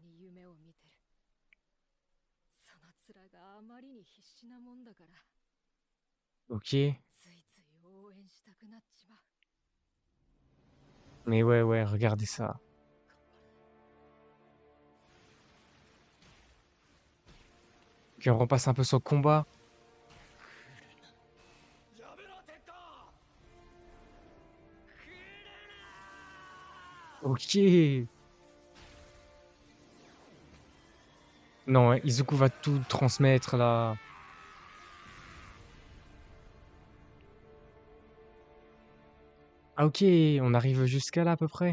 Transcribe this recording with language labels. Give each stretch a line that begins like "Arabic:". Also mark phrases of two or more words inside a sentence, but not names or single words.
French: Ok. Mais ouais, ouais, regardez ça. Puis on repasse un peu sur le combat.
Japanese: やめろテッド
French: Ok. Non, hein, Izuku va tout transmettre là. Ah ok, on arrive jusqu'à là à peu près.